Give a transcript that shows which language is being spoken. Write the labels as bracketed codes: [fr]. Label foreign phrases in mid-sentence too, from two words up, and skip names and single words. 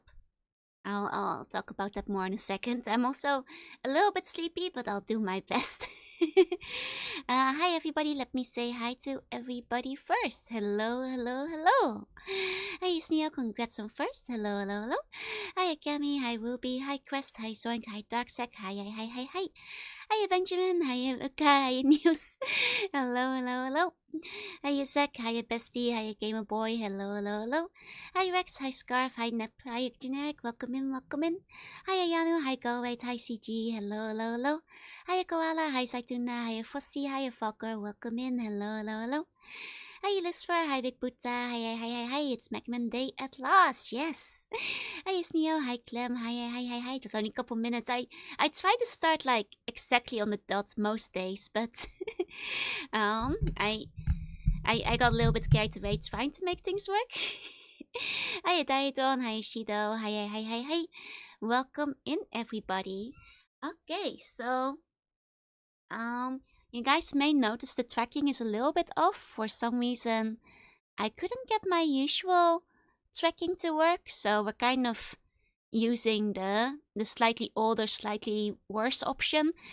[en] I'll talk about that more in a second. I'm also a little bit sleepy, but I'll do my best. Hi, everybody. Let me say hi to everybody first. Hello, hello, hello. Hi, Sneo. Congrats on first. Hello, hello, hello. Hi, Akami. Hi, Ruby. Hi, Quest. Hi, Zoink. Hi, Darksack. Hi, hi, hi, hi, hi. Hi, Benjamin. Hi, Luca. Hi, News. Hello, hello, hello. Hi, Zach. Hi, Bestie. Hi, Gamer Boy. Hello, hello, hello. Hi, Rex. Hi, Scarf. Hi, Nep. Hi, Generic. Welcome in, welcome in. Hi, Ayanu. Hi, Go. Wait. Hi, CG. Hello, hello, hello. Hi, Koala. Hi, Saituna. Hi, Frosty. Hi, Falker. Welcome in. Hello, hello, hello. Hi, Lisfer. Hi, Big Buddha. Hi, hi, hi, hi, hi. It's Macman Day at last. Yes. Hi, Sneo. Hi, Clem. Hi, hi, hi, hi, hi. Just only a couple minutes. I try to start like exactly on the dot most days, but I got a little bit carried away trying to make things work. Hi, Daidon. Hi, Shido. Hi, hi, hi, hi, hi. Welcome in, everybody. Okay, so you guys may notice the tracking is a little bit off. For some reason, I couldn't get my usual tracking to work, so we're kind of using the slightly older, slightly worse option.